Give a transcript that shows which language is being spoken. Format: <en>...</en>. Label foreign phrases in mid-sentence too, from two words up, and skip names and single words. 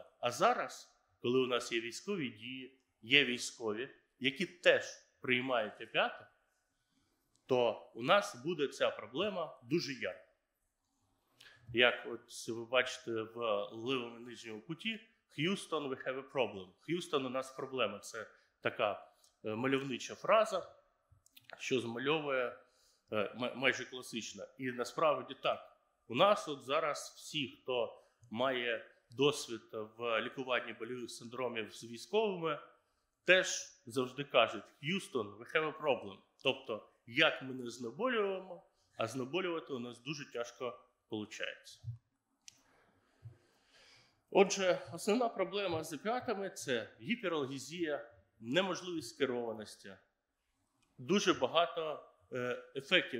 <uk>А зараз, коли у нас є військові дії, є військові, які теж приймають опіати, то у нас буде ця проблема дуже ярко. Як от ви бачите в лівому нижньому куті,</uk> <en>Houston, we have a problem. Houston,</en> <uk>у нас проблема. Це така мальовнича фраза, що змальовує майже класично. І насправді так. У нас от зараз всі, хто має досвід в лікуванні больових синдромів з військовими, теж завжди кажуть: Х'юстон,</uk> <en>we have a problem.</en> <uk>Тобто, як ми не знеболюємо, а знеболювати у нас дуже тяжко виходить. Отже, основна проблема з опіатами – це гіпералгезія, неможливість скерованості. Дуже багато ефектів.</uk>